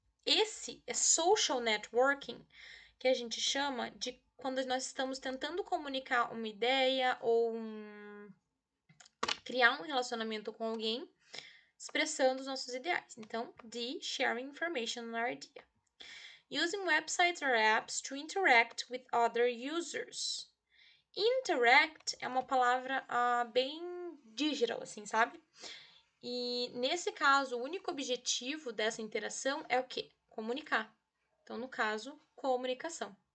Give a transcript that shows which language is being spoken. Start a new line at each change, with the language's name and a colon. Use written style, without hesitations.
Portuguese: Esse é social networking, que a gente chama de quando nós estamos tentando comunicar uma ideia ou criar um relacionamento com alguém, expressando os nossos ideais.
English: Então, D, sharing information or idea. Using websites or apps to interact with other users.
Portuguese: Interact é uma palavra bem digital, assim, sabe? E nesse caso, o único objetivo dessa interação é o quê? Comunicar. Então, no caso, comunicação.